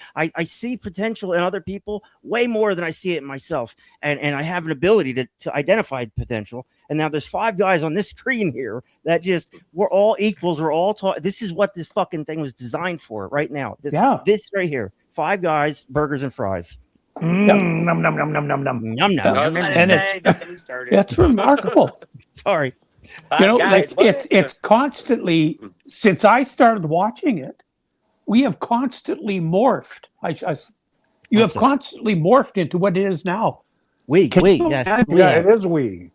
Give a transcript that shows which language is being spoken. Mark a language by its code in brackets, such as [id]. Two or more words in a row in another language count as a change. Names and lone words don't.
[en] I see potential in other people way more than I see it in myself, and I have an ability to identify potential. And now there's 5 guys on this screen here that just, we're all equals, we're all this is what this fucking thing was designed for right now. This right here, 5 guys, burgers and fries. Nom, nom, nom, nom, nom, nom. Yum, yum, yum, yum, And yum. it's remarkable. Sorry. Like it's constantly, since I started watching it, we have constantly morphed. You have constantly morphed into what it is now. Yes. Yeah, it is we.